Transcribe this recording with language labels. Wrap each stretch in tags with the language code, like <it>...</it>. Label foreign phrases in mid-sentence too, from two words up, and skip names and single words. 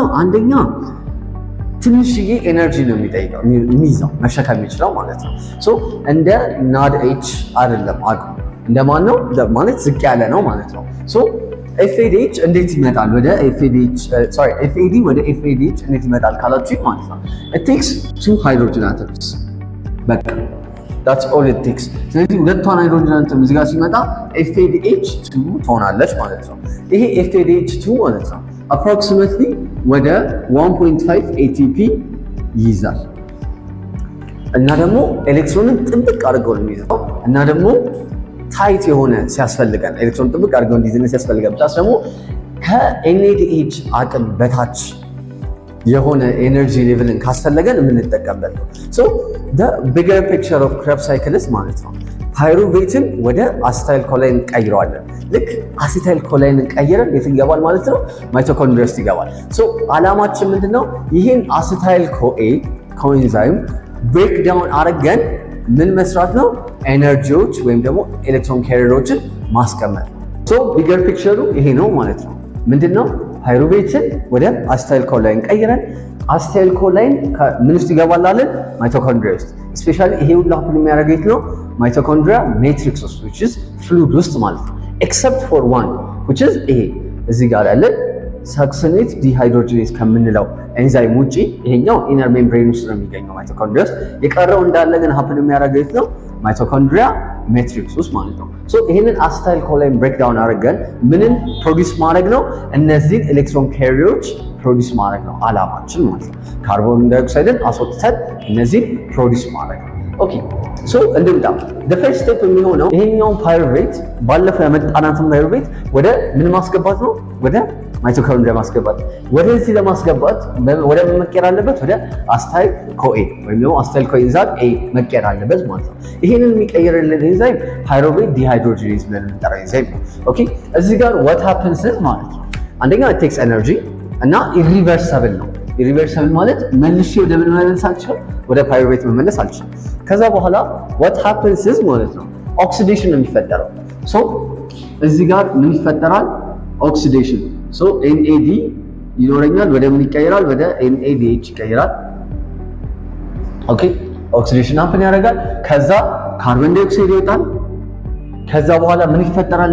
<am>አንደኛ ትንሽዬ ኤነርጂ ነው የሚይዘው መሸከም የሚችለው ማለት ነው። እንደ NADH አይደለም አቅሙ እንደማን ነው ማለት ዝቅ ያለ ነው ማለት ነው። FADH እንዴት ይመጣል? FAD ወደ FADH እንዴት ይመጣል ካላችሁ ማለት ነው</am> <en>it takes two hydrogen atoms</en> <am>በቃ</am> <en>that's all it takes።</en> <am>ስለዚህ ሁለቷን ሃይድሮጅን አተም እዚህ ጋር ሲመጣ FADH2 ትሆናለች ማለት ነው። ይሄ FADH2 ማለት ነው approximately ወደ 1.5 ATP ይይዛል እና ደግሞ ኤሌክትሮንን ጥብቅ አድርገው ነው የሚይዘው እና ደግሞ ታይት የሆነ ሲያስፈልገን ኤሌክትሮን ጥብቅ አድርገው እንዲይዝልን ሲያስፈልገን ብቻ ደግሞ ከNADH አቅም በታች የሆነ ኤነርጂ ሌቭልን ካስፈለገን የምንጠቀምበት ነው።</am> <en>the bigger picture of Krebs cycle</en> <am>ማለት ነው ፓይሩቬትን ወደ አሲታይል ኮላይን ቀይረዋለን። ልክ አሲታይል ኮላይንን ቀይረን የት ይገባል ማለት ነው? ማይቶኮንድሪያ ውስጥ ይገባል። ሶ አላማችን ምንድነው? ይህን አሲታይል ኮኤ ኮኤንዛይም</am> <en>break down</en> <am>አድርገን ምን መስራት ነው? ኤነርጂዎች ወይም ደግሞ</am> <en>electron carriers</en> <am>ማስቀመጥ። ሶ</am> <en>bigger picture</en> <am>ይሄ ነው ማለት ነው። ምንድነው? ፓይሩቬትን ወደ አሲታይል ኮላይን ቀይረን አሲታይል ኮላይን ምን ውስጥ ይገባል አለን? ማይቶኮንድሪያ ውስጥ። ስፔሻሊ ይሄ ሁሉ ሀፕን የሚያደርገው የት ነው?</am> <en>mitochondria matrix</en> <am>ውስጥ</am> <en>which is</en> <am>ፍሉድ ውስጥ ማለት ነው።</am> <en>except for one which is</en> <am>ይሄ እዚህ ጋር ያለ</am> <en>succinate dehydrogenase</en> <am>ከምንለው ኤንዛይም ውጪ ይሄኛው</am> <en>inner membrane</en> <am>ውስጥ ነው የሚገኘው ማይቶኮንድሪያ ውስጥ። የቀረው እንዳለ ግን ሀፕን የሚያደርገው የት ነው?</am> <en>mitochondria matrix</en> <am>ውስጥ ማለት ነው። ሶ ይሄንን አሲታይል ኮላይን</am> <en>break down</en> <am>አድርገን ምንን ፕሮዲውስ ማድረግ ነው? እነዚህን</am> <en>electron carriers</en> <am>ፕሮዲውስ ማድረግ ነው አላማችን ማለት ነው።</am> <en>carbon dioxide</en> <am>አስወጥተን እነዚህን ፕሮዲውስ ማድረግ ነው።</am> <en>okay so</en> <am>እንደምታ</am> <en>the first step</en> <am>የሚሆነው ይሄኛው ፓይሩቬት ባለፈው ያመጣናትን ፓይሩቬት ወደ ምን ማስገባት ነው? ወደ ማይቶኮንድሪያ ማስገባት። ወደዚህ ለማስገባት ወደ መቀየር አለበት? ወደ</am> <en>acetyl CoA</en> <am>ወይም ደግሞ</am> <en>acetyl coenzyme A</en> <am>መቀየር አለበት ማለት ነው። ይሄንን የሚቀየርልን ኤንዛይም</am> <en>pyruvate dehydrogenase</en> <am>ብለን የምንጠራው ኤንዛይም ነው። ኦኬ እዚህ ጋር</am> <en>what happens</en> <am>ማለት ነው አንደኛ</am> <en>it takes energy</en> <am>እና irreversible ነው። irreversible ማለት መልሼ ወደ ምን መመለስ አልችልም? ወደ ፓይሩቬት መመለስ አልችልም። ከዛ በኋላ</am> <en>what happens</en> <am>ማለት ነው ኦክሲዴሽን ነው የሚፈጠረው። ሶ እዚህ ጋር ምን ይፈጠራል? ኦክሲዴሽን። ሶ NAD ይኖረኛል ወደ ምን ይቀየራል? ወደ NADH ይቀየራል። ኦኬ ኦክሲዴሽን ሀፕን ያደርጋል። ከዛ</am> <en>carbon dioxide</en> <am>ይወጣል። ከዛ በኋላ ምን ይፈጠራል?</am>